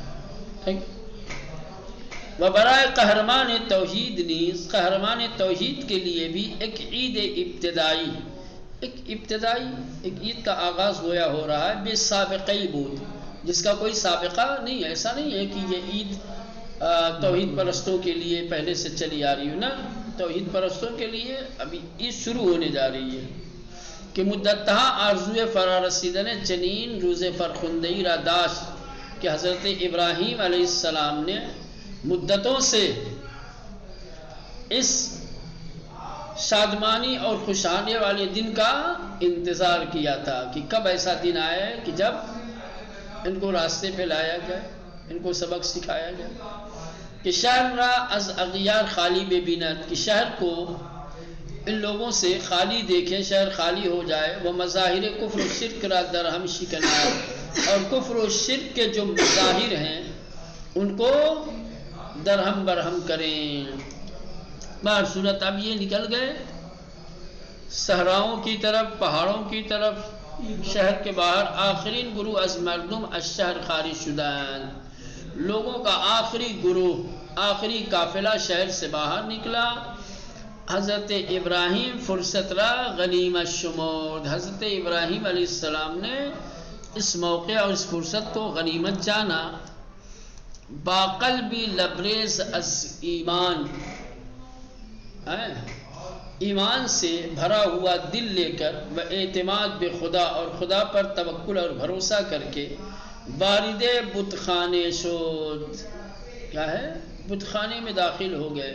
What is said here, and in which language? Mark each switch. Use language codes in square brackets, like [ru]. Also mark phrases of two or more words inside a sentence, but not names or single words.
[fa] و برائے قہرمان توحید نیز، [ur] قہرمان توحید کے لیے بھی ایک عید ابتدائی، ایک عید کا آغاز گویا ہو رہا ہے [fa] بے سابقہ بود، [ur] جس کا کوئی سابقہ نہیں ہے۔ ایسا نہیں ہے کہ یہ عید توحید پرستوں کے لیے پہلے سے چلی آ رہی ہو، نا، توحید پرستوں کے لیے ابھی عید شروع ہونے جا رہی ہے کہ [fa] مدتہا آرزوئے فرا رسیدن چنین روز فرخندہی را داشت [ur] کہ حضرت ابراہیم علیہ السلام نے مدتوں سے اس شادمانی اور خوشحالی والے دن کا انتظار کیا تھا کہ کب ایسا دن آئے کہ جب ان کو راستے پہ لایا جائے، ان کو سبق سکھایا جائے کہ [fa] شہر را از اغیار خالی بے بینت، [ur] کہ شہر کو ان لوگوں سے خالی دیکھیں، شہر خالی ہو جائے، وہ [fa] مظاہر کفر و شرک را درہم شکنائے، [ur] اور کفر و شرک کے جو مظاہر ہیں ان کو درہم برہم کریں۔ بہر صورت اب یہ نکل گئے صحراؤں کی طرف، پہاڑوں کی طرف، شہر کے باہر، [fa] آخرین گروہ از مردم از شہر خارج شدن، [ur] لوگوں کا آخری گروہ، آخری قافلہ شہر سے باہر نکلا۔ [fa] حضرت ابراہیم فرصت را غنیمت شمرد، [ur] حضرت ابراہیم علیہ السلام نے اس موقع اور اس فرصت کو غنیمت جانا۔ [fa] با قلبی لبریز از ایمان، [ur] ایمان سے بھرا ہوا دل لے کر، [fa] و اعتماد بے خدا، [ur] اور خدا پر توکل اور بھروسہ کر کے، [fa] وارد بت خانے شد، [ur] کیا ہے، بت خانے میں داخل ہو گئے۔